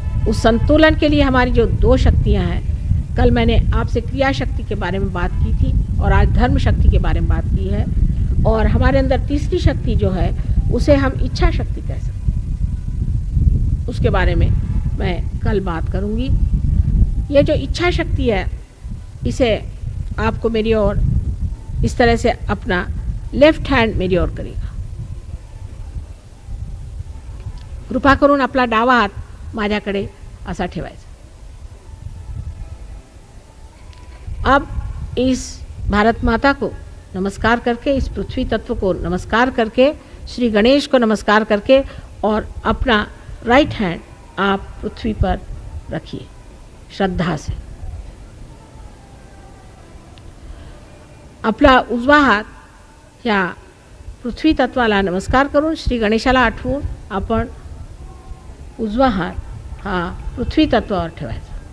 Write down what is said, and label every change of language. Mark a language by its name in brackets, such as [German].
[Hindi] उस संतुलन के लिए हमारी जो 2 शक्तियां हैं, कल मैंने आपसे क्रिया शक्ति के बारे में बात की थी और आज धर्म शक्ति के बारे में बात की है, और हमारे अंदर तीसरी शक्ति जो है उसे हम इच्छा शक्ति कह सकते हैं। उसके बारे में मैं कल बात करूंगी। ये जो इच्छा शक्ति है, इसे आपको मेरी ओर इस तरह से अपना लेफ्ट हैंड मेरी ओर करेगा। [Marathi] कृपा करून आपला डावा हात माझ्याकडे असा ठेवायचा। [Hindi] अब इस भारत माता को नमस्कार करके, इस पृथ्वी तत्व को नमस्कार करके, श्री गणेश को नमस्कार करके, और अपना राइट हैंड आप पृथ्वी पर रखिए श्रद्धा से। [Marathi] आपला उजवा हात ह्या पृथ्वी तत्वाला नमस्कार करून, श्री गणेशाला आठवून आपण उजवा हात हा पृथ्वी तत्वावर ठेवायचा।